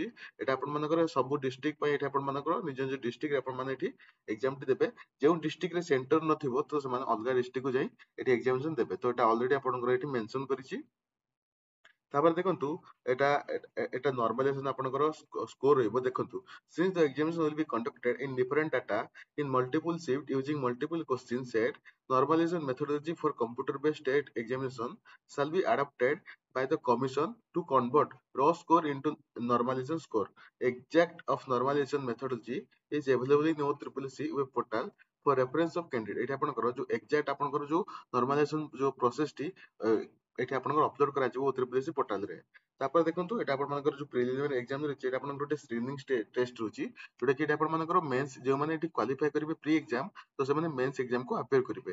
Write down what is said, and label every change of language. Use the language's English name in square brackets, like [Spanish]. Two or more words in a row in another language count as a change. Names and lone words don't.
[Odia] ଏଟା ଆପଣମାନଙ୍କର ସବୁ ଡିଷ୍ଟ୍ରିକ୍ଟ ପାଇଁ ଏଠି ଆପଣମାନଙ୍କର ନିଜ ନିଜ ଡିଷ୍ଟ୍ରିକ୍ଟରେ ଆପଣମାନେ ଏଠି ଏକ୍ସାମ ଟି ଦେବେ। ଯେଉଁ ଡିଷ୍ଟ୍ରିକ୍ଟରେ ସେଣ୍ଟର ନଥିବ ତ ସେମାନେ ଅଲଗା ଡିଷ୍ଟ୍ରିକ୍ଟକୁ ଯାଇ ଏଠି ଏକ୍ସାମିନେସନ ଦେବେ। ତ ଏଟା ଅଲରେଡି ଆପଣଙ୍କର ଏଠି ମେନସନ କରିଛି। ତାପରେ ଦେଖନ୍ତୁ ଏଟା ନର୍ମାଲାଇଜେସନ ଆପଣଙ୍କର ସ୍କୋର ରହିବ ଦେଖନ୍ତୁ [English] since the examination will be conducted in different data in multiple shift using multiple question set normalization methodology for computer based state examination shall be adopted by the commission to convert raw score into normalization score. Exact of normalization methodology is available in OSSC web portal for reference of candidate। [Odia] ଏଠି ଆପଣଙ୍କର ଯୋଉ exact ଆପଣଙ୍କର ଯୋଉ normalization ଯୋଉ process ଟି ଏଠି ଆପଣଙ୍କର ଅପଲୋଡ କରାଯିବ OSSC ପୋର୍ଟାଲ ରେ। ତାପରେ ଦେଖନ୍ତୁ ଏଟା ଆପଣମାନଙ୍କର ଯୋଉ [English] preliminary exam [Odia] ରହିଛି ଏଟା ଆପଣଙ୍କର ଗୋଟେ [English] screening test [Odia] ରହୁଛି ଯୋଉଟା କି ଏଟା ଆପଣମାନଙ୍କର ମେନ୍ସ ଯୋଉମାନେ ଏଠି କ୍ୱାଲିଫାଇ କରିବେ [English] pre exam [Odia] ତ ସେମାନେ [English] mains exam [Odia] କୁ ଆପିୟର କରିବେ।